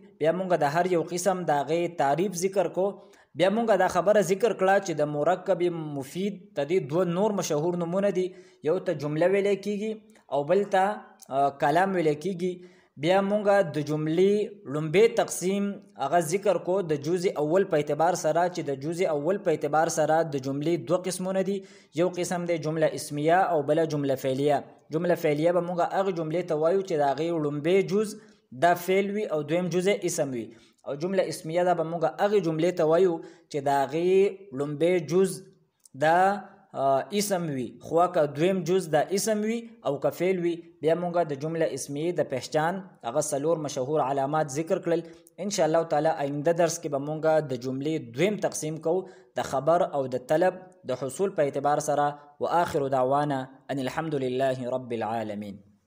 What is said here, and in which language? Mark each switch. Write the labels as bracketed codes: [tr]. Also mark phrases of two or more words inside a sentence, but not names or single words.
[ps] بیا مونږ د هر یو قسم د هغې تعریف ذکر کو. بیا مونږ دا خبره ذکر کړه چې د مرکب مفید ته دې 2 نور مشهور نمونه دي، یو ته جمله ویلی کیږي او بل ته کلام ویلی کیږي. بیا مونږ د جملې لومبی تقسیم هغه ذکر کو د جزء اول په اعتبار سره، چې د جزء اول په اعتبار سره د جملې 2 قسمونه دي، یو قسم دی جمله اسمیه او بل جمله فعلیه. جمله فعلیه به مونږ هغه جملې ته وایو چې د هغې لومبی جز دا فعل وي او دویم جزء اسم وي، او جمله اسمیه دا به مونږ هغې جملې ته وایو چې د هغې لومبی جز دا اسم وي، خو که دویم جز د اسم وي او که فعل وي. بیا مونږ د جمله اسمیه د پہچان هغه 4 مشهور علامات ذکر کړل. [ar] ان شاء الله تعالی [ps] آینده درس کې به مونږ د جملې دویم تقسیم کوو، د خبر او د طلب د حصول په اعتبار سره. [ar] واخر دعوانا ان الحمد لله رب العالمين.